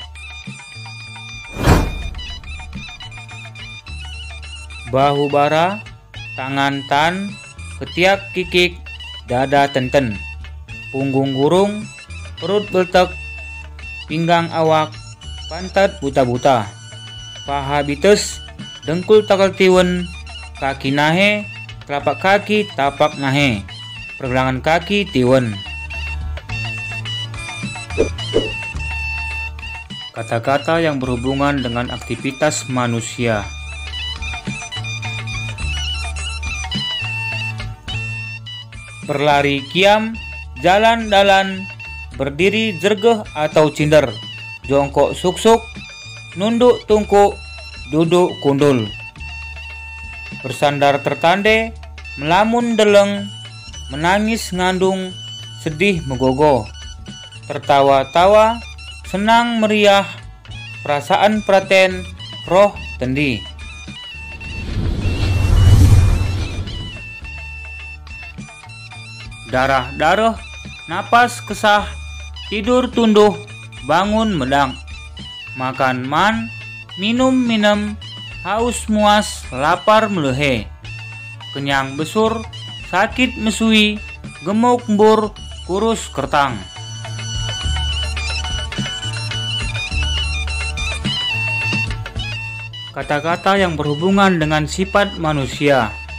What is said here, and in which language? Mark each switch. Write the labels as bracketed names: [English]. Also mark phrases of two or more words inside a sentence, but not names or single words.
[Indonesian] Bahu bara, tangan tan, ketiak kikik, dada tenten, punggung gurung, perut beltek, pinggang awak, pantat buta-buta, paha bites, dengkul [Batak Karo] takal tiwen, [Indonesian] kaki nahe, telapak kaki [Batak Karo] tapak nahe, [Indonesian] pergelangan kaki tiwen. Kata-kata yang berhubungan dengan aktivitas manusia. Berlari kiam, jalan-dalan, berdiri [Batak Karo] jergeh atau cinder, [Indonesian] jongkok suk-suk, nunduk tungkuk, duduk kundul. Bersandar tertande, melamun deleng, menangis ngandung, sedih megogoh, tertawa-tawa, senang meriah, perasaan praten, roh tendi. Darah-darah, napas kesah, tidur tunduh, bangun medang, makan man, minum minem, haus muas, lapar melehe, kenyang besur, sakit mesui, gemuk mbur, kurus kertang. Kata-kata yang berhubungan dengan sifat manusia.